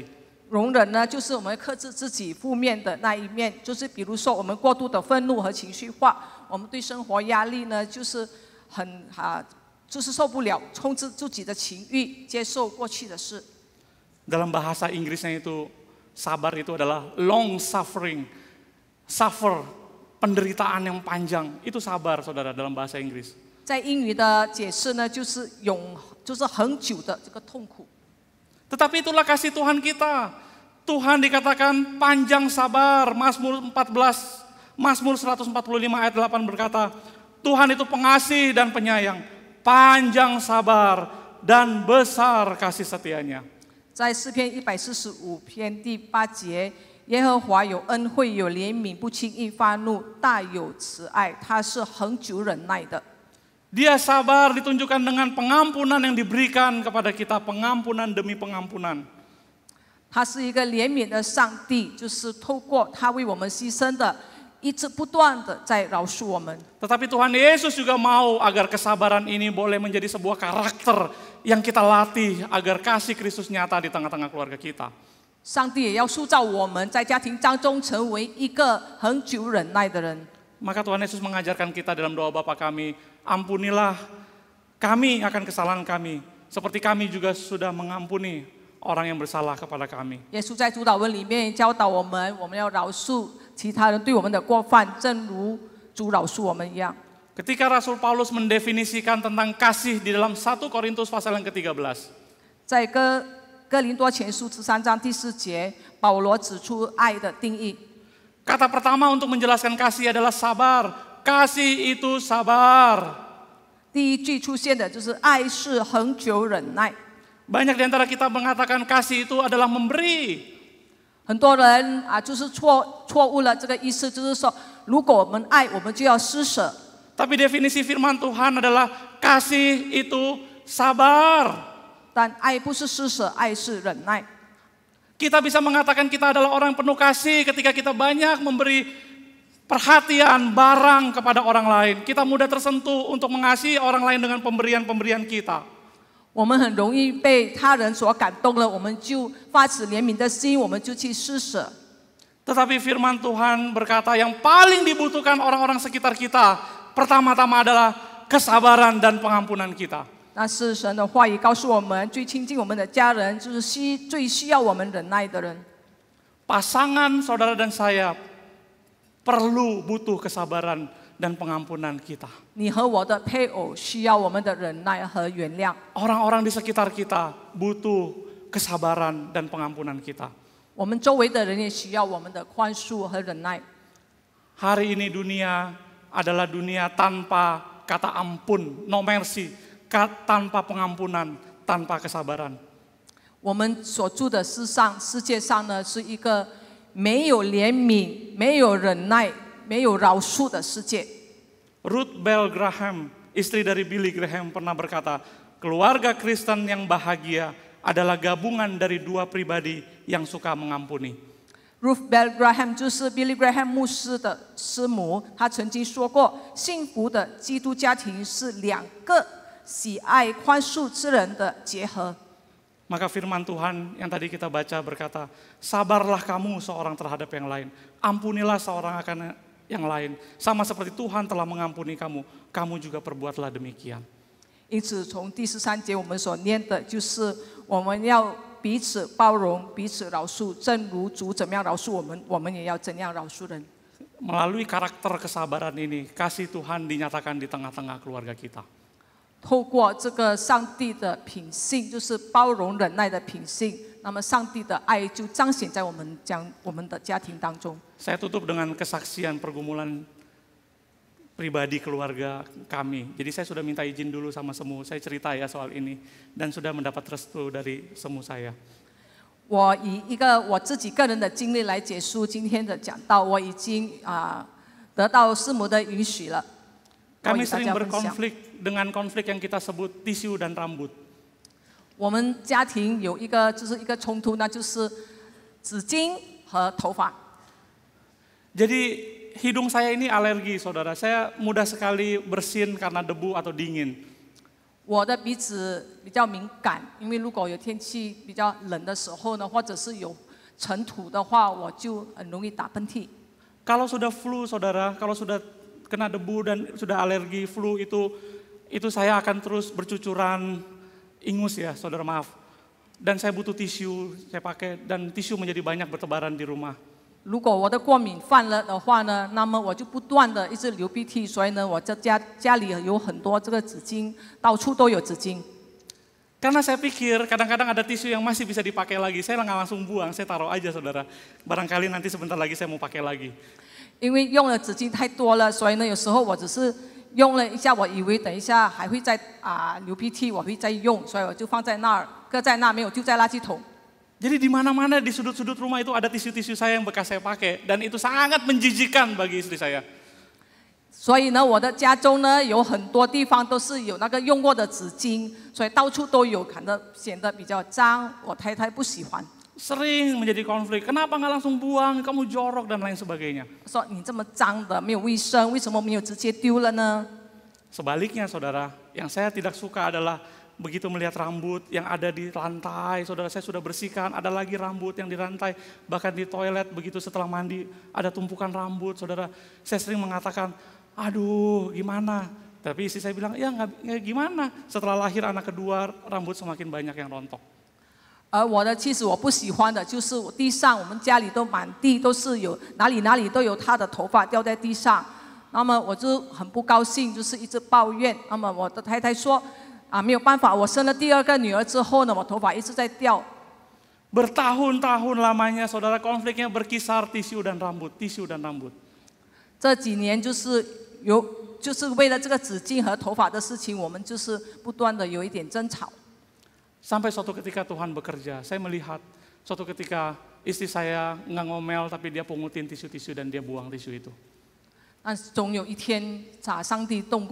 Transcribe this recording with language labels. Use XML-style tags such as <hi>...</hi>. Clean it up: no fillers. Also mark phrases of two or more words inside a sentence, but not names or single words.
<zh>容忍呢，就是我们克制自己负面的那一面，就是比如说我们过度的愤怒和情绪化，我们对生活压力呢，就是就是受不了，控制自己的情欲，接受过去的事。</zh> <id>Dalam bahasa Inggrisnya itu, sabar itu adalah</id> <en>long suffering.</en> <id>Suffer, penderitaan yang panjang, itu sabar saudara dalam bahasa Inggris.</id> <zh>在英语的解释呢，就是很久的这个痛苦。</zh> <id>Tetapi itulah kasih Tuhan kita. Tuhan dikatakan panjang sabar. Mazmur 145 ayat 8 berkata, Tuhan itu pengasih dan penyayang, panjang sabar dan besar kasih setianya.</id> <zh>在诗篇145篇第8节，耶和华有恩惠，有怜悯，不轻易发怒，大有慈爱，他是恒久忍耐的。</zh> <id>Dia sabar ditunjukkan dengan pengampunan yang diberikan kepada kita, pengampunan demi pengampunan.</id> <zh>他是一个怜悯的上帝，就是透过他为我们牺牲的，一直不断的在饶恕我们。</zh> <id>Tetapi Tuhan Yesus juga mau agar kesabaran ini boleh menjadi sebuah karakter yang kita latih agar kasih Kristus nyata di tengah-tengah keluarga kita.</id> <zh>上帝也要塑造我们在家庭当中成为一个恒久忍耐的人。</zh> <id>Maka Tuhan Yesus mengajarkan kita dalam doa Bapa kami, ampunilah kami akan kesalahan kami, seperti kami juga sudah mengampuni orang yang bersalah kepada kami.</id> <zh>耶稣在主祷文里面教导我们，我们要饶恕其他人对我们的过犯，正如主饶恕我们一样。</zh> <id>Ketika Rasul Paulus mendefinisikan tentang kasih di dalam 1 Korintus pasal yang ke-13.</id> <zh>在哥林多前书13章第4节，保罗指出爱的定义。</zh> <id>Kata pertama untuk menjelaskan kasih adalah sabar. Kasih itu sabar.</id> <zh>第一句出现的就是爱是恒久忍耐。</zh> <id>Banyak di antara kita mengatakan kasih itu adalah memberi.</id> <zh>很多人就是错误了这个意思，就是说，如果我们爱，我们就要施舍。</zh> <id>Tapi definisi firman Tuhan adalah kasih itu sabar.</id> <zh>但爱不是施舍，爱是忍耐。</zh> <id>Kita bisa mengatakan kita adalah orang penuh kasih ketika kita banyak memberi perhatian, barang kepada orang lain. Kita mudah tersentuh untuk mengasihi orang lain dengan pemberian-pemberian kita.</id> <zh>我们很容易被他人所感动了，我们就发起怜悯的心，我们就去施舍。</zh> <id>Tetapi firman Tuhan berkata yang paling dibutuhkan orang-orang sekitar kita, pertama-tama adalah kesabaran dan pengampunan kita.</id> <zh>但是神的话语告诉我们，最亲近我们的家人，就是最需要我们忍耐的人。</zh> <id>Pasangan saudara dan saya perlu butuh kesabaran dan pengampunan kita.</id> <zh>你和我的配偶需要我们的忍耐和原谅。</zh> <id>Orang-orang di sekitar kita butuh kesabaran dan pengampunan kita.</id> <zh>我们周围的人也需要我们的宽恕和忍耐。</zh> <id>Hari ini dunia adalah dunia tanpa kata ampun,</id> <en>no mercy,</en> <id>tanpa pengampunan, tanpa kesabaran.</id> <zh>我们所住的世界上呢，是一个没有怜悯、没有忍耐、没有饶恕的世界。</zh> <id>Ruth Bell Graham, istri dari Billy Graham pernah berkata, keluarga Kristen yang bahagia adalah gabungan dari dua pribadi yang suka mengampuni.</id> <zh>Ruth Bell Graham 就是 Billy Graham 牧师的师母，她曾经说过，幸福的基督家庭是两个喜爱宽恕之人的结合。</zh> <id>Maka firman Tuhan yang tadi kita baca berkata, sabarlah kamu seorang terhadap yang lain, ampunilah seorang akan yang lain, sama seperti Tuhan telah mengampuni kamu, kamu juga perbuatlah demikian.</id> <zh>因此，从第13节我们所念的就是我们要彼此包容、彼此饶恕，正如主怎么样饶恕我们，我们也要怎样饶恕人。</zh> <id>Melalui karakter kesabaran ini, kasih Tuhan dinyatakan di tengah-tengah keluarga kita.</id> <zh>透过这个上帝的品性，就是包容忍耐的品性，那么上帝的爱就彰显在我们的家庭当中。</zh> <id>Saya tutup dengan kesaksian pergumulan pribadi keluarga kami. Jadi saya sudah minta izin dulu sama semu, saya cerita ya soal ini dan sudah mendapat restu dari semu saya.</id> <zh>我以一个我自己个人的经历来结束今天的讲道，我已经得到师母的允许了。</zh> <id>Kami sering berkonflik dengan konflik yang kita sebut tisu dan rambut.</id> <zh>我们家庭有一个冲突，那就是纸巾和头发。</zh> <id>Jadi hidung saya ini alergi, saudara. Saya mudah sekali bersin karena debu atau dingin.</id> <zh>我的鼻子比较敏感，因为如果有天气比较冷的时候呢，或者是有尘土的话，我就很容易打喷嚏。</zh> <id>Kalau sudah flu, saudara, kalau sudah kena debu dan sudah alergi flu itu saya akan terus bercucuran ingus ya, saudara, maaf. Dan saya butuh tisu, saya pakai dan tisu menjadi banyak bertebaran di rumah.</id> <zh>如果我的过敏犯了的话呢，那么我就不断的一直流鼻涕，所以呢，我家里有很多这个纸巾，到处都有纸巾。</zh> <id>Karena saya pikir kadang-kadang ada tisu yang masih bisa dipakai lagi, saya nggak langsung buang, saya taruh aja, saudara. Barangkali nanti sebentar lagi saya mau pakai lagi.</id> <zh>因为用的纸巾太多了，所以呢，有时候我只是用了一下，我以为等一下还会再流鼻涕，我会再用，所以我就放在那儿，搁在那，没有丢在垃圾桶。</zh> <id>Jadi di mana-mana di sudut-sudut rumah itu ada tisu-tisu saya yang bekas saya pakai dan itu sangat menjijikan bagi istri saya.</id> <zh>所以呢，我的家中呢有很多地方都是有那个用过的纸巾，所以到处都有，看得显得比较脏。我太太不喜欢。</zh> <id>Sering menjadi konflik, kenapa nggak langsung buang, kamu jorok dan lain sebagainya.</id> <zh>说你这么脏的，没有卫生，为什么没有直接丢了呢？</zh> <id>Sebaliknya, saudara, yang saya tidak suka adalah begitu melihat rambut yang ada di lantai, saudara, saya sudah bersihkan, ada lagi rambut yang di lantai, bahkan di toilet begitu setelah mandi ada tumpukan rambut, saudara. Saya sering mengatakan, aduh gimana? Tapi istri saya bilang, ya nggak gimana. Setelah lahir anak kedua, rambut semakin banyak yang rontok.</id> <zh>而我的妻子我不喜欢的就是地上，我们家里都满地都是有，哪里都有她的头发掉在地上，那么我就很不高兴，就是一直抱怨。那么我的太太说，没有办法，我生了第二个女儿之后呢，我头发一直在掉。</zh> <id>Bertahun-tahun lamanya, saudara, konfliknya berkisar tisu dan rambut, tisu dan rambut.</id> <zh>这几年就是为了这个纸巾和头发的事情，我们就是不断的有一点争吵。</zh> <id>Sampai suatu ketika Tuhan bekerja, saya melihat suatu ketika istri saya nggak ngomel tapi dia pungutin tisu-tisu dan dia buang tisu itu.</id>